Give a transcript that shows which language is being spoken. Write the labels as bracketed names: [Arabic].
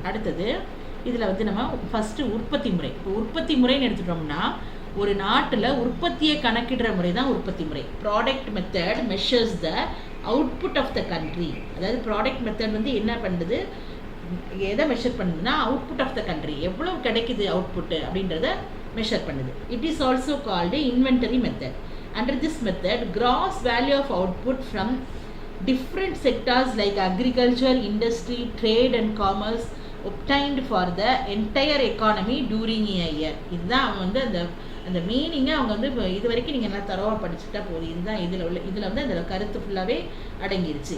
[Tamil] அடுத்தது இதில் வந்து நம்ம ஃபஸ்ட்டு உற்பத்தி முறை. இப்போ உற்பத்தி முறைன்னு எடுத்துட்டோம்னா ஒரு நாட்டில் உற்பத்தியை கணக்கிடுற முறை தான் உற்பத்தி முறை. [English] Product method measures the output of the country. [Tamil] அதாவது ப்ராடக்ட் மெத்தட் வந்து என்ன பண்ணுது, எதை மெஷர் பண்ணுதுன்னா அவுட்புட் ஆஃப் த கண்ட்ரி, எவ்வளோ கிடைக்குது அவுட்புட்டு அப்படின்றத மெஷர் பண்ணுது. [English] It is also called inventory method. Under this method, gross value of output from different sectors like agriculture, industry, trade and commerce obtained for the entire economy during a year. [Tamil] இதுதான் அவங்க வந்து அந்த மீனிங்கை அவங்க வந்து இது வரைக்கும் நீங்கள் நல்லா தரவாக படிச்சுட்டா போதும். இதுதான் இதில் வந்து அந்த கருத்து ஃபுல்லாகவே அடங்கிருச்சு.